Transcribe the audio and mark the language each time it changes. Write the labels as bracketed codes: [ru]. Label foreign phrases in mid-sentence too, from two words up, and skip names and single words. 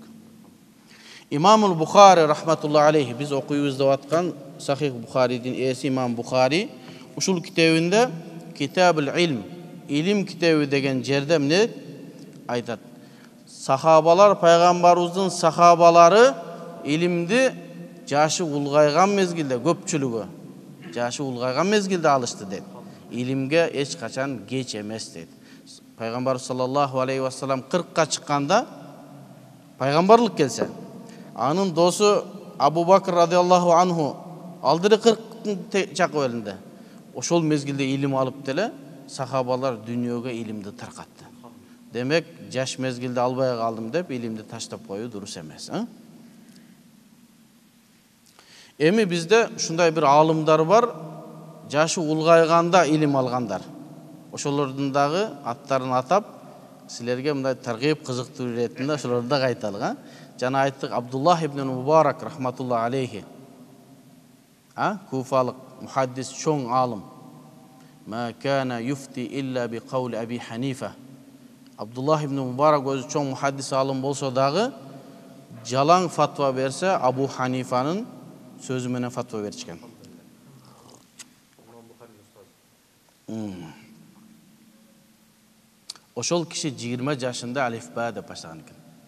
[ky] Имамул Бухари [ar] رحمة الله عليه, [ky] биз окуйбуз деп аткан Сахих Бухаридин ээси Имам Бухари ушул китебинде Китабул Илм, илим китеби деген жерде эмне айтат? Сахабалар, пайгамбарыбыздын сахабалары илимди жашы улгайган мезгилде, көпчүлүгү жашы улгайган мезгилде алышты дейт. Илимге эч качан кеч эмес дейт. Пайгамбар [ar] صلى الله عليه وسلم [ky] 40ка чыкканда пайгамбарлык келсе, анын досу Абу Бакр [ar] رضي الله عنه [ky] алдыры 40 чакы элинде. Ошол мезгилде илим алып деле сахабалар дүйнөгө илимди таркатты. Демек, жаш мезгилде албай калдым деп илимди таштап коюу дурус эмес. Эми бизде ушундай бир алымдар бар, жашы улгайганда илим алгандар. Ошолордун дагы аттарын атап, силерге мындай таргип кызыктыруу иретинде ошолорду да айталык. Жана айттык, Абдуллах ибн Мубарак [ar] رحمة الله عليه. [ky] Куфалык мухаддис чоң алым. [ar] ما كان يفتي إلا بقول أبي حنيفة. [ky] Абдуллах ибн Мубарак өзү чоң мухаддис алым болсо дагы жалаң фатва берсе Абу Ханифанын сөзү менен фатва беришкен. Ошол киши 20 жашында алифба деп баштаган экен.